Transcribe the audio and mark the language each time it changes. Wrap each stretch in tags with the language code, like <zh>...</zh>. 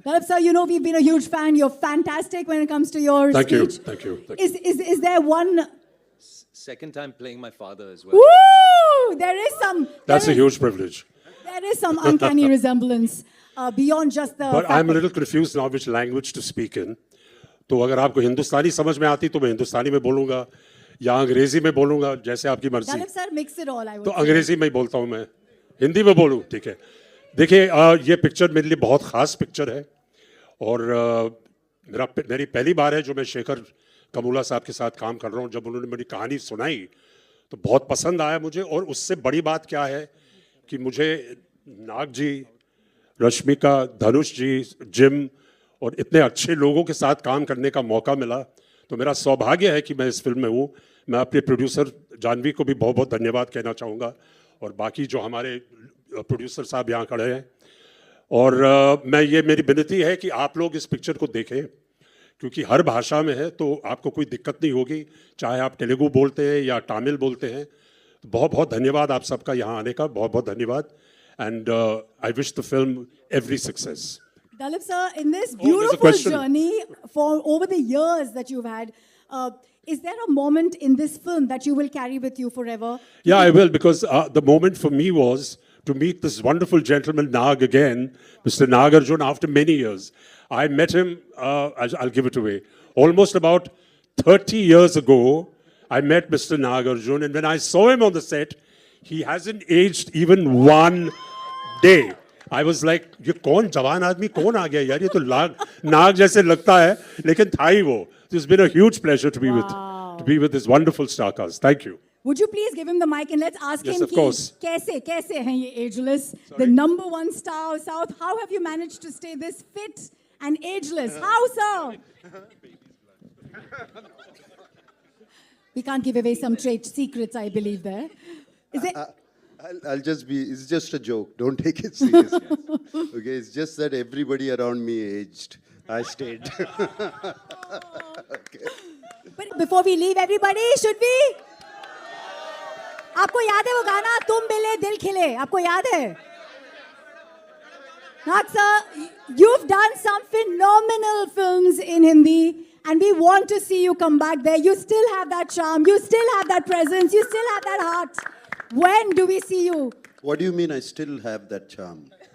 <en>Dalip sir, we've been a huge fan. You're fantastic when it comes to your speech. Thank you. Is there one? Second time playing my father as well. Woo! There is some. That's a huge privilege. There is some uncanny resemblance beyond just the. But I'm a little confused now which language to speak in.</en> <hi>तो अगर आपको हिंदुस्तानी समझ में आती तो मैं हिंदुस्तानी में बोलूँगा या अंग्रेजी में बोलूँगा जैसे आपकी मर्जी.</hi> <en>Dalip sir, mix it all. I would</en> <hi>तो</hi> <en>say.</en> <hi>अंग्रेजी में ही बोलता हूँ मैं. हिंदी में बोलूँ, ठीक है. देखिए ये पिक्चर मेरे लिए बहुत ख़ास पिक्चर है और मेरी पहली बार है जो मैं शेखर कमूला साहब के साथ काम कर रहा हूँ. जब उन्होंने मेरी कहानी सुनाई तो बहुत पसंद आया मुझे और उससे बड़ी बात क्या है कि मुझे नाग जी, रश्मिका, धनुष जी, जिम और इतने अच्छे लोगों के साथ काम करने का मौका मिला. तो मेरा सौभाग्य है कि मैं इस फिल्म में हूँ. मैं अपने प्रोड्यूसर जानवी को भी बहुत बहुत धन्यवाद कहना चाहूँगा और बाकी जो हमारे प्रोड्यूसर साहब यहाँ खड़े हैं. और मेरी विनती है कि आप लोग इस पिक्चर को देखें क्योंकि हर भाषा में है तो आपको कोई दिक्कत नहीं होगी, चाहे आप तेलुगु बोलते हैं या तमिल बोलते हैं. तो बहुत बहुत धन्यवाद आप सबका यहाँ आने का, बहुत बहुत धन्यवाद.</hi> <en>And I wish the film every success. Dalip sir, in this beautiful journey for over the years that you've had, is there a moment in this film that you will carry with you forever? Yeah, I will, because the moment for me was to meet this wonderful gentleman, Nag, again, Mr. Nagarjun, after many years. I met him, I'll give it away, almost about 30 years ago. I met Mr. Nagarjun, and when I saw him on the set, he hasn't aged even one day. I was like,</en> <hi>ये कौन जवान आदमी कौन आ गया यार, ये तो नाग जैसे लगता है लेकिन था ही वो.</hi> <en>It's been a huge pleasure to be with this wonderful star cast. Thank you. Would you please give him the mic and let's ask Yes, him of course.</en> <hi>कैसे हैं ये</hi> <en>ageless, the #1 star of South? How have you managed to stay this fit and ageless? How, sir? We can't give away some trade secrets, I believe there. Is it? I'll just be, it's just a joke. Don't take it seriously. Okay, it's just that everybody around me aged. I stayed. Okay. But before we leave, everybody, should we?</en> <hi>आपको याद है वो गाना तुम मिले दिल खिले? आपको याद है?</hi> <en>Nag sir, you've done some phenomenal films in Hindi And we want to see you come back there. You still have that charm. You still have that presence. You still have that heart. When do we see you? What do you mean I still have that charm?</en>